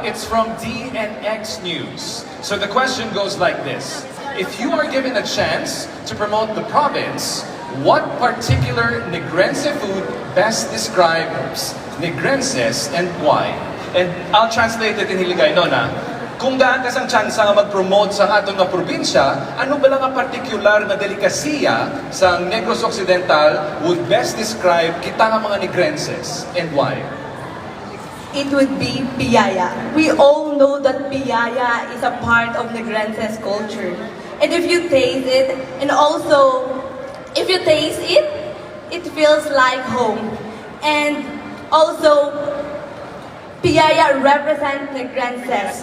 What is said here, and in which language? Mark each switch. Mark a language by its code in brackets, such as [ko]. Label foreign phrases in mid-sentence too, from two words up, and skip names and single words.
[en] It's from DNX News. So the question goes like this. If you are given a chance to promote the province, what particular Negrense food best describes Negrenses and why? And I'll translate it in Hiligay, no na. [hil] Kung daan ka sang chance nga mag-promote sa atong nga probinsya, ano ba lang ang partikular na delikasiya sa Negros Occidental [en] would best describe [hil] kita nga mga Negrenses [en] and why? It would be piyaya. We all know that piyaya is a part of Negrenses culture. And if you taste it, and also if you taste it, it feels like home. And also, piyaya represents Negrenses.